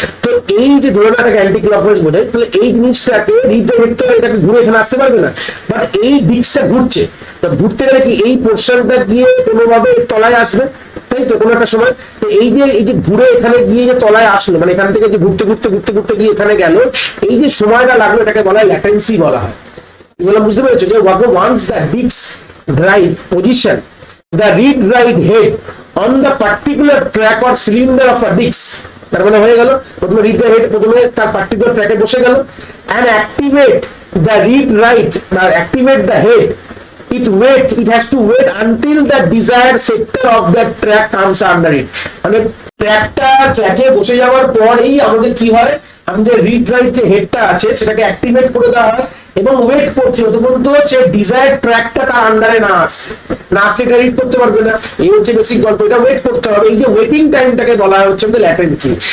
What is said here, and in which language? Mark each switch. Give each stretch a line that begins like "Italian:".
Bangla: তো এই যে ধরে না এটাকে অ্যান্টি ক্লকওয়াইজ বোঝায়, তাহলে এই জিনিসটাকে রিড রাইট হেড তো এটাকে ঘুরে এখানে আসতে পারবে না, বাট এই ডিস্কটা ঘুরছে। তো ঘুরতে গেলে কি এই পোর্শনটা গিয়ে কোনোভাবে তলায় আসবে, তাই তো কোনো একটা সময়। তো এই যে ঘুরে এখানে গিয়ে যে তলায় আসলো, মানে এখান থেকে যে ঘুরতে ঘুরতে ঘুরতে ঘুরতে গিয়ে এখানে গেল, এই যে সময়টা লাগলো এটাকে বলা হয় ল্যাটেন্সি বলা হয়। এগুলো বুঝতে পেরেছো যে
English: once the disk drive position the read write head on the particular track or cylinder of a disk,
Bangla: তার মানে হয়ে গেল প্রথমে রিড রাইট হেড প্রথমে তার পার্টিকুলার ট্র্যাকে বসে গেল,
English: and activate the read write বা activate the head, it has to wait until the desired sector of that track comes under it।
Bangla: মানে ট্র্যাকে বসে যাওয়ার পরেই আমাদের কি হয়, আমাদের রিড রাইট যে হেডটা আছে সেটাকে অ্যাক্টিভেট করে দেওয়া হয় এবং ওয়েট করছে যতক্ষণ সে ডিজায়ার্ড ট্র্যাকটা তার আন্ডারে না আসে, না আসলে এটা রিড করতে পারবে না। এই হচ্ছে বেসিক গল্প, এটা ওয়েট করতে হবে। এই যে ওয়েটিং টাইমটাকে বলা হচ্ছে আমাদের ল্যাটেন্সি।